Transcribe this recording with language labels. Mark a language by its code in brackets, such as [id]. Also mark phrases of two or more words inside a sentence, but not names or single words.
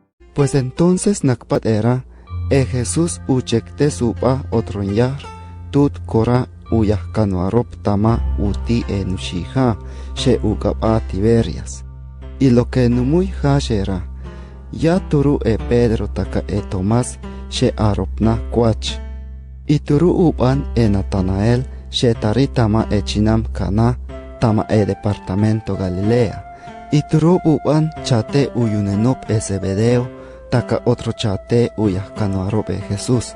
[es] Pues entonces [amr] nakpat era, Jesús uchekte supa otronyar, tut kora uyahkanuarop tama uti enushiha, she ukapa Tiberias. [es] Y lo que [amr] numuy era, ya turu Pedro taka Tomás, she aropna kwach. Y turu upan Natanael, she taritama chinam Cana, tama departamento Galilea. Y turu upan chate uyunenop Zebedeo, taka otro chate uyahkanuarop Jesús.